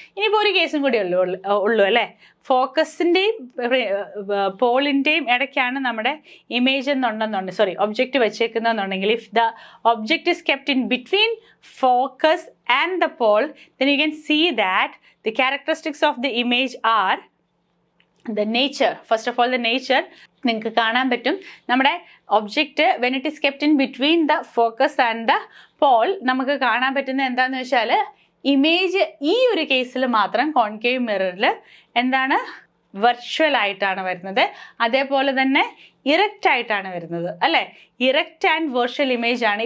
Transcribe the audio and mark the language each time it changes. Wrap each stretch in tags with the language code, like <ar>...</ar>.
<ml>ഇനിയിപ്പോൾ ഒരു കേസും കൂടി ഉള്ളൂ അല്ലേ, ഫോക്കസിൻ്റെയും പോളിൻ്റെയും ഇടയ്ക്കാണ് നമ്മുടെ image object വെച്ചേക്കുന്നതെന്നുണ്ടെങ്കിൽ</ml> <en>If the object is kept in between focus and the pole, then you can see that the characteristics of the image are the nature. First of all, the nature</en> <ml>നിങ്ങൾക്ക് കാണാൻ പറ്റും. നമ്മുടെ object</ml> <en>when it is kept in between the focus and the pole</en> <ml>നമുക്ക് കാണാൻ പറ്റുന്നത് എന്താണെന്ന് വെച്ചാൽ image ഈ ഒരു കേസിൽ മാത്രം കോൺകേവ് മിററിൽ എന്താണ്, വെർച്വൽ ആയിട്ടാണ് വരുന്നത്. അതേപോലെ തന്നെ ഇറക്റ്റ് ആയിട്ടാണ് വരുന്നത് അല്ലേ. ഇറക്റ്റ് ആൻഡ് വെർച്വൽ ഇമേജ് ആണ്.</ml>